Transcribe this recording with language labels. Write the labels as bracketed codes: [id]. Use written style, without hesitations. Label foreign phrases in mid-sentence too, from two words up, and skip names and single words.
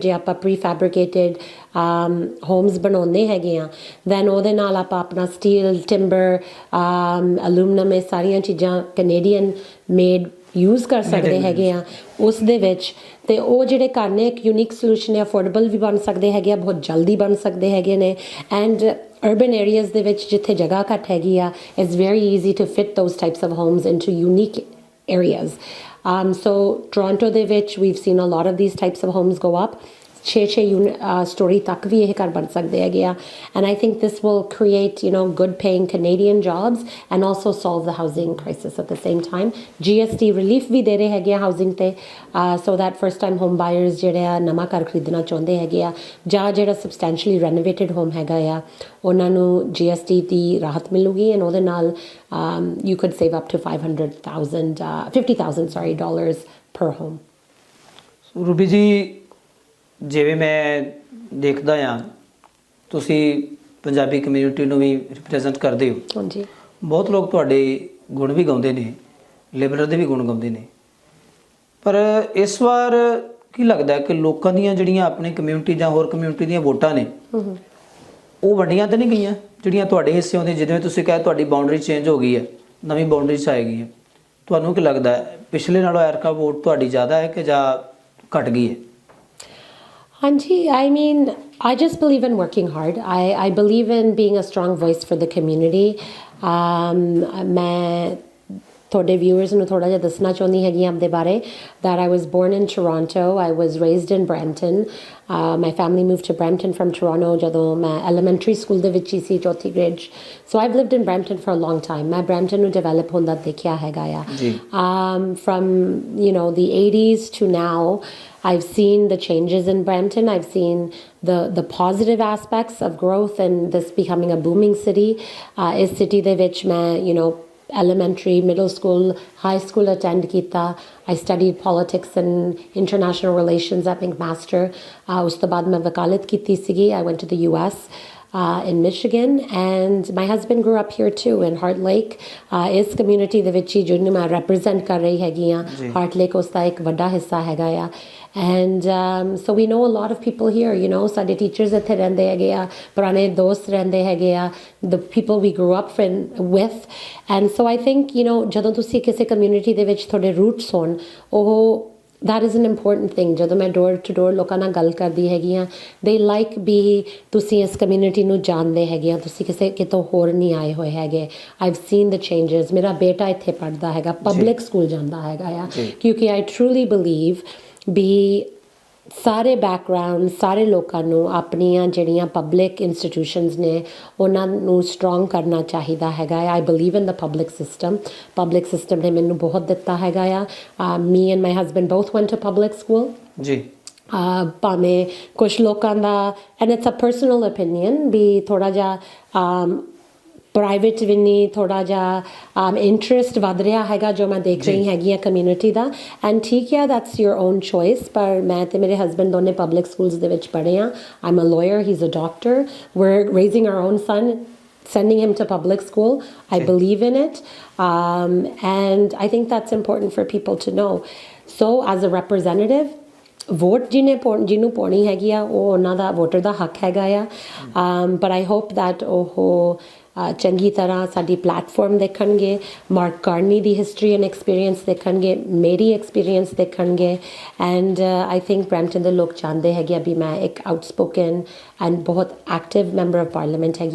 [pa] ਜੇ ਆਪਾਂ [en] pre fabricated homes [pa] ਬਣਾਉਂਦੇ ਹੈਗੇ ਆ, ਦੈਨ ਉਹਦੇ ਨਾਲ ਆਪਾਂ ਆਪਣਾ [en] steel, timber, aluminium, [pa] ਇਹ ਸਾਰੀਆਂ ਚੀਜ਼ਾਂ [en] Canadian made [pa] ਯੂਜ਼ ਕਰ ਸਕਦੇ ਹੈਗੇ ਆ ਉਸ ਦੇ ਵਿੱਚ, ਅਤੇ ਉਹ ਜਿਹੜੇ ਘਰ ਨੇ ਇੱਕ [en] unique solution [pa] ਹੈ, ਅਫੋਰਡੇਬਲ ਵੀ ਬਣ ਸਕਦੇ ਹੈਗੇ ਆ, ਬਹੁਤ ਜਲਦੀ ਬਣ ਸਕਦੇ ਹੈਗੇ ਨੇ। [en] and urban areas [pa] ਦੇ ਵਿੱਚ ਜਿੱਥੇ ਜਗ੍ਹਾ ਘੱਟ ਹੈਗੀ ਆ, [en] it's very easy to fit those types of homes into unique areas. So Toronto [pa] ਦੇ ਵਿੱਚ [en] we've seen a lot of these types of homes go up. [pa] 6 story ਤੱਕ ਵੀ ਇਹ ਘਰ ਬਣ ਸਕਦੇ ਹੈਗੇ ਆ, [en] and I think this will create good paying Canadian jobs and also solve the housing crisis at the same time. GST relief [pa] ਵੀ ਦੇ ਰਹੇ ਹੈਗੇ ਆ housing ਤੇ, [en] so that first time home buyers [pa] ਜਿਹੜੇ ਆ ਨਵਾਂ ਘਰ ਖਰੀਦਣਾ ਚਾਹੁੰਦੇ ਹੈਗੇ ਆ ਜਾਂ ਜਿਹੜਾ [en] substantially renovated home [pa] ਹੈਗਾ ਆ ਉਹਨਾਂ ਨੂੰ GST ਦੀ ਰਾਹਤ ਮਿਲੂਗੀ, and ਉਹਦੇ ਨਾਲ [en] you could save up to $50,000 dollars per home. [pa] ਰੂਬੀ ਜੀ, ਜਿਵੇਂ ਮੈਂ ਦੇਖਦਾ ਹਾਂ ਤੁਸੀਂ ਪੰਜਾਬੀ ਕਮਿਊਨਿਟੀ ਨੂੰ ਵੀ ਰਿਪਰੈਜ਼ੈਂਟ ਕਰਦੇ ਹੋ। ਹਾਂਜੀ, ਬਹੁਤ ਲੋਕ ਤੁਹਾਡੇ ਗੁਣ ਵੀ ਗਾਉਂਦੇ ਨੇ, ਲਿਬਰਲ ਦੇ ਵੀ ਗੁਣ ਗਾਉਂਦੇ ਨੇ, ਪਰ ਇਸ ਵਾਰ ਕੀ ਲੱਗਦਾ ਕਿ ਲੋਕਾਂ ਦੀਆਂ ਜਿਹੜੀਆਂ ਆਪਣੀ ਕਮਿਊਨਿਟੀ ਜਾਂ ਹੋਰ ਕਮਿਊਨਿਟੀ ਦੀਆਂ ਵੋਟਾਂ ਨੇ ਉਹ ਵੰਡੀਆਂ ਤਾਂ ਨਹੀਂ ਗਈਆਂ ਜਿਹੜੀਆਂ ਤੁਹਾਡੇ ਹਿੱਸੇ ਆਉਂਦੀਆਂ? ਜਿਵੇਂ ਤੁਸੀਂ ਕਿਹਾ ਤੁਹਾਡੀ ਬਾਉਂਡਰੀ ਚੇਂਜ ਹੋ ਗਈ ਹੈ, ਨਵੀਂ ਬਾਉਂਡਰੀ 'ਚ ਆਏਗੀ ਹੈ, ਤੁਹਾਨੂੰ ਕੀ ਲੱਗਦਾ ਪਿਛਲੇ ਨਾਲੋਂ ਐਰਕਾ ਵੋਟ ਤੁਹਾਡੀ ਜ਼ਿਆਦਾ ਹੈ ਕਿ ਜਾਂ ਘਟ ਗਈ ਹੈ? Anji, [en] I mean, I just believe in working hard. I believe in being a strong voice for the community. [pa] ਮੈਂ ਤੁਹਾਡੇ viewers ਨੂੰ ਥੋੜਾ ਜਿਹਾ ਦੱਸਣਾ ਚਾਹੁੰਦੀ ਹੈਗੀ ਆਪਦੇ ਬਾਰੇ [en] that I was born in Toronto. I was raised in Brampton. My family moved to Brampton from Toronto [pa] ਜਦੋਂ ਮੈਂ elementary school ਦੇ ਵਿੱਚ ਹੀ ਸੀ, [en] 4th grade. So I've lived in Brampton for a long time. [pa] ਮੈਂ Brampton ਨੂੰ develop ਹੁੰਦਾ ਦੇਖਿਆ ਹੈਗਾ ਆ। [en] From the 80s to now, I've seen the changes in Brampton. I've seen the positive aspects of growth and this becoming a booming city. [pa] Is city ਦੇ ਵਿੱਚ ਮੈਂ [en] elementary, middle school, high school [pa] attend ਕੀਤਾ. [en] I studied politics and international relations at McMaster. [pa] ਉਸ ਤੋਂ ਬਾਅਦ ਮੈਂ ਵਕਾਲਤ ਕੀਤੀ ਸੀਗੀ. [en] I went to the US. In Michigan, and my husband grew up here too in Heart Lake. [pa] ਇਸ community ਦੇ ਵਿੱਚ ਹੀ ਜਿਹਨੂੰ ਮੈਂ represent ਕਰ ਰਹੀ ਹੈਗੀ ਆ, Heart Lake ਉਸ ਦਾ ਇੱਕ ਵੱਡਾ ਹਿੱਸਾ ਹੈਗਾ ਆ, [en] and so we know a lot of people here. [pa] ਸਾਡੇ teachers ਇੱਥੇ ਰਹਿੰਦੇ ਹੈਗੇ ਆ, ਪੁਰਾਣੇ ਦੋਸਤ ਰਹਿੰਦੇ ਹੈਗੇ ਆ, [en] the people we grew up with, and so I think [pa] ਜਦੋਂ ਤੁਸੀਂ ਕਿਸੇ community ਦੇ ਵਿੱਚ ਤੁਹਾਡੇ roots ਹੋਣ, ਉਹ [en] that is an important thing. [pa] ਜਦੋਂ ਮੈਂ [en] door to door [pa] ਲੋਕਾਂ ਨਾਲ ਗੱਲ ਕਰਦੀ ਹੈਗੀ ਹਾਂ, [en] they like [pa] ਵੀ ਤੁਸੀਂ ਇਸ ਕਮਿਊਨਿਟੀ ਨੂੰ ਜਾਣਦੇ ਹੈਗੇ ਆ, ਤੁਸੀਂ ਕਿਸੇ ਕਿਤੋਂ ਹੋਰ ਨਹੀਂ ਆਏ ਹੋਏ ਹੈਗੇ। [en] I've seen the changes। [pa] ਮੇਰਾ ਬੇਟਾ ਇੱਥੇ ਪੜ੍ਹਦਾ ਹੈਗਾ, [en] public school [pa] ਜਾਂਦਾ ਹੈਗਾ ਆ, ਕਿਉਂਕਿ [en] I truly believe [pa] ਵੀ ਸਾਰੇ ਬੈਕਗਰਾਊਂਡ, ਸਾਰੇ ਲੋਕਾਂ ਨੂੰ ਆਪਣੀਆਂ ਜਿਹੜੀਆਂ [en] public institutions [pa] ਨੇ ਉਹਨਾਂ ਨੂੰ ਸਟਰੋਂਗ ਕਰਨਾ ਚਾਹੀਦਾ ਹੈਗਾ। [en] I believe in the public system [pa] ਨੇ ਮੈਨੂੰ ਬਹੁਤ ਦਿੱਤਾ ਹੈਗਾ ਆ। [en] me and my husband both went to public school [pa] ਜੀ। ਭਾਵੇਂ ਕੁਛ ਲੋਕਾਂ ਦਾ, [en] and it's a personal opinion, [pa] ਵੀ ਥੋੜ੍ਹਾ ਜਿਹਾ ਪ੍ਰਾਈਵੇਟ ਵੀ ਨਹੀਂ, ਥੋੜ੍ਹਾ ਜਿਹਾ ਇੰਟਰਸਟ ਵੱਧ ਰਿਹਾ ਹੈਗਾ ਜੋ ਮੈਂ ਦੇਖ ਰਹੀ ਹੈਗੀ ਹਾਂ ਕਮਿਊਨਿਟੀ ਦਾ। ਐਂਡ ਠੀਕ ਹੈ, [en] that's your own choice. [pa] ਪਰ ਮੈਂ ਤੇ ਮੇਰੇ ਹਸਬੈਂਡ ਦੋਨੇ [en] public schools [pa] ਦੇ ਵਿੱਚ ਪੜ੍ਹੇ ਹਾਂ। [en] I am a lawyer, he is a doctor, we're raising our own son, sending him to public school. I believe in it. And I think that's important for people to know. So as a representative, [pa] ਵੋਟ ਜਿਹਨੂੰ ਪਾਉਣੀ ਹੈਗੀ ਆ ਉਹ ਉਹਨਾਂ ਦਾ ਵੋਟਰ ਦਾ ਹੱਕ ਹੈਗਾ ਆ। [en] but I hope that [pa] ਉਹ ਚੰਗੀ ਤਰ੍ਹਾਂ ਸਾਡੀ ਪਲੈਟਫਾਰਮ ਦੇਖਣਗੇ, ਮਾਰਕ ਕਾਰਨੀ ਦੀ [en] history and experience [pa] ਦੇਖਣਗੇ, ਮੇਰੀ ਐਕਸਪੀਰੀਅੰਸ ਦੇਖਣਗੇ। [en] and I think [pa] ਬਰੈਂਪਟਨ ਦੇ ਲੋਕ ਚਾਹੁੰਦੇ ਹੈਗੇ ਆ ਵੀ ਮੈਂ ਇੱਕ [en] outspoken and [pa] ਬਹੁਤ [en] active member of parliament [pa] ਹੈਗੀ।